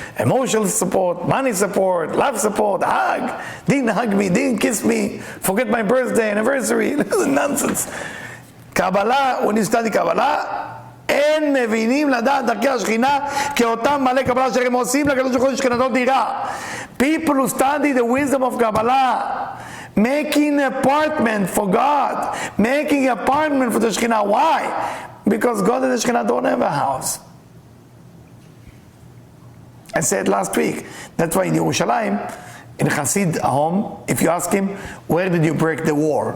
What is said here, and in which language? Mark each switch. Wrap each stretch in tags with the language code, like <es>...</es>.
<en>Emotional support, money support, love support, hug. Didn't hug me, didn't kiss me, forget my birthday, anniversary. This is nonsense. Kabbalah, when you study Kabbalah,</en> <he>אין מבינים לדעת דרכי השכינה כאותם מלא קבלה שהם עושים לקדוש ברוך הוא שכינתו דירה.</he> <en>People who study the wisdom of Kabbalah, making an apartment for God, making an apartment for the Shekhinah. Why? Because God and the Shekhinah don't have a house. I said last week, that's why in Yerushalayim, in Hasid home, if you ask him, where did you break the wall?</en>